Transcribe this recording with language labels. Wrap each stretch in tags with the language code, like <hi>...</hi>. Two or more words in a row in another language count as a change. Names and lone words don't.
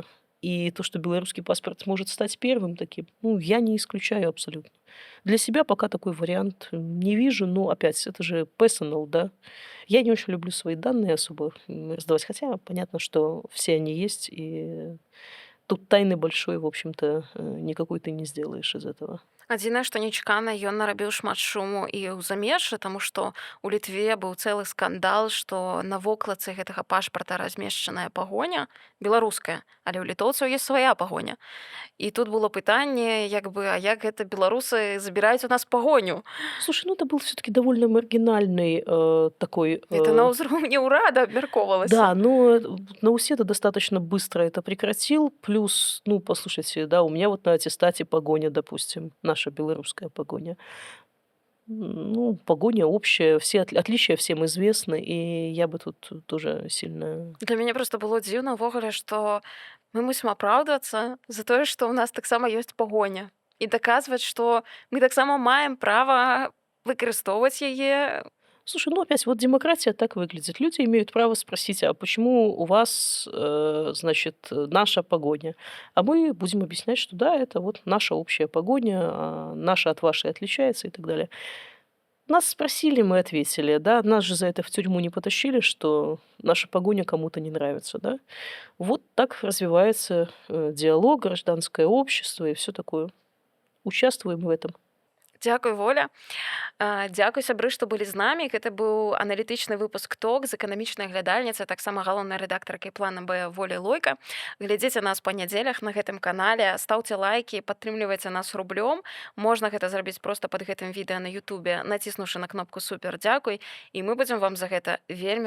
<ru>И то, что белорусский паспорт может стать первым таким, ну, я не исключаю абсолютно. Для себя пока такой вариант не вижу, но опять, это же personal, да. Я не очень люблю свои данные особо раздавать, хотя понятно, что все они есть, и тут тайны большой, в общем-то, никакой ты не сделаешь из этого.</ru> <be>Адзінае, што нечакана, ён нарабіў шмат шуму і ў замежжы, таму што у Літве быў цэлы скандал, што на вокладцы гэтага пашпарта размешчаная пагоня беларуская, але ў літоўцаў ёсць свая пагоня. І тут было пытанне, як бы, а як гэта беларусы забіраюць у нас пагоню?</be> <ru>Слушай, ну это был все-таки довольно маргинальный такой...</ru> <be>Гэта на ўзроўні ўрада абмяркоўвалася.</be> <ru>Да, но Науседа достаточно быстро это прекратил. Плюс, ну, послушайте, да, у меня вот на аттестате погоня, допустим, наша белорусская погоня. Ну, погоня общая, все отличия всем известны, и я бы тут тоже сильно.</ru> <be>Для мяне проста было дзіўна ўвогуле, што мы мусім апраўдвацца за тое, што ў нас таксама ёсць пагоня. І даказваць, што мы таксама маем права выкарыстоўваць яе.</be> <ru>Слушай, ну опять вот демократия так выглядит. Люди имеют право спросить, а почему у вас, значит, наша погоня? А мы будем объяснять, что да, это вот наша общая погоня, наша от вашей отличается и так далее. Нас спросили, мы ответили, да, нас же за это в тюрьму не потащили, что наша погоня кому-то не нравится, да. Вот так развивается диалог, гражданское общество и все такое. Участвуем в этом.</ru> <be>Дзякуй, Воля. Дзякуй, сябры, што былі з намі. Гэта быў аналітычны выпуск ток з эканамічнай глядальніцай, таксама галоўнай рэдактаркай плана Б Волі Лойка. Глядзіце нас па нядзелях на гэтым канале, стаўце лайкі, падтрымлівайце нас рублём. Можна гэта зрабіць проста пад гэтым відэа на Ютубе, націснуўшы на кнопку супер дзякуй, і мы будзем вам за гэта вельмі ўдзячныя.</be>